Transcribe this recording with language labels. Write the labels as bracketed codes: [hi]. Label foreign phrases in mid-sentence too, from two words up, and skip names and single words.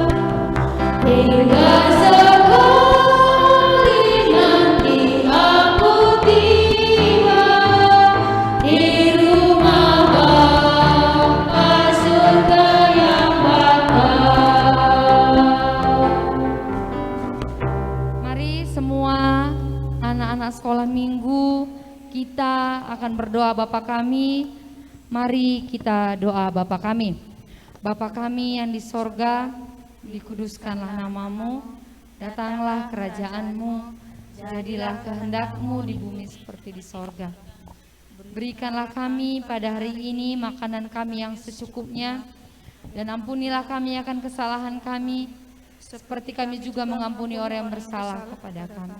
[id] Hingga sekali nanti aku tiba di rumah Bapa surga yang bakal. Mari semua anak-anak sekolah minggu, kita akan berdoa Bapa kami. Mari kita doa Bapa kami. Bapa kami yang di sorga, dikuduskanlah namamu, datanglah kerajaanmu, jadilah kehendakmu di bumi seperti di sorga. Berikanlah kami pada hari ini makanan kami yang secukupnya, dan ampunilah kami akan kesalahan kami, seperti kami juga mengampuni orang yang bersalah kepada kami.